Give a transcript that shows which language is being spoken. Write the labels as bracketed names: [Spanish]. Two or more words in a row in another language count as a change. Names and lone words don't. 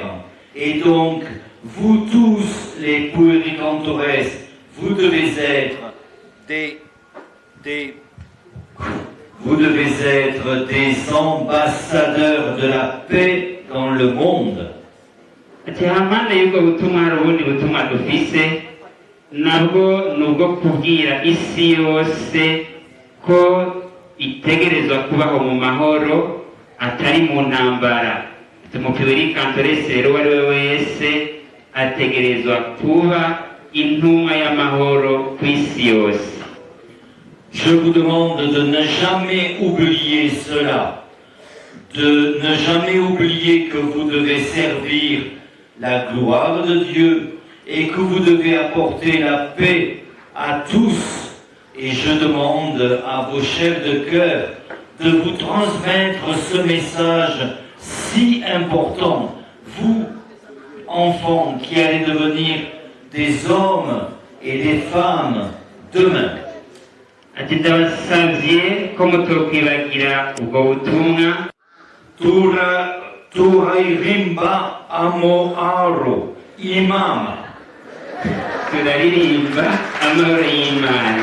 [French] Et donc, vous tous, les Pueri Cantores, vous devez être vous devez être des ambassadeurs de la paix dans le monde. [Rundi] ati hampande y'ubwo butumwa hari ubundi butumwa dufise nabwo ni ubwo kubwira isi yose ko itegerezwa kubaho mu mahoro atari mu ntambara. mu Pueri Cantores rero uwo ari we wese ategerezwa kuba intumwa y'amahoro ku isi yose. [French] Je vous demande de ne jamais oublier cela, de ne jamais oublier que vous devez servir la gloire de Dieu et que vous devez apporter la paix à tous. Et je demande à vos chefs de cœur de vous transmettre ce message si important, vous, enfants qui allez devenir des hommes et des femmes demain. [Rundi] ati ndabasavye ko mutokwibagira ubwo butumwa. Turairimba amoaro imama. turaririmba amahoro y'Imana.